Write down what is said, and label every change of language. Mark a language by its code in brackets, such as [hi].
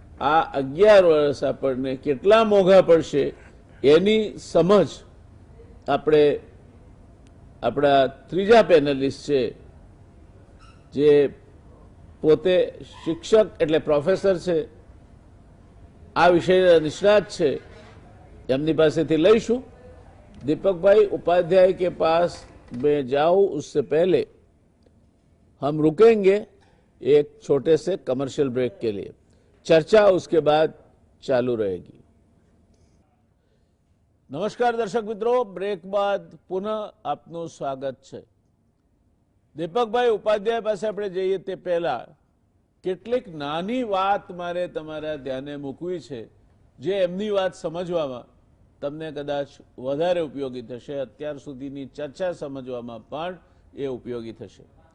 [gu] આ 11 વર્ષ આપણને કેટલા મોંઘા પડશે એની સમજ આપણે આપણા ત્રીજા પેનલિસ્ટ છે, જે પોતે શિક્ષક એટલે પ્રોફેસર છે, આ વિષયના નિષ્ણાત છે, એમની પાસેથી લઈશું. [hi] दीपक भाई उपाध्याय के पास मैं जाऊं उससे पहले हम रुकेंगे एक छोटे से कमर्शियल ब्रेक के लिए. चर्चा उसके बाद चालू रहेगी. नमस्कार दर्शक मित्रों, ब्रेक बाद पुनः आपનું [gu] સ્વાગત છે. દીપકભાઈ ઉપાધ્યાય પાસે આપણે જઈએ તે પહેલા કેટલીક નાની વાત મારે તમારા ધ્યાને મૂકવી છે, જે એમની વાત સમજવામાં તમને કદાચ વધારે ઉપયોગી થશે. અત્યાર સુધીની ચર્ચા સમજવામાં પણ એ ઉપયોગી થશે.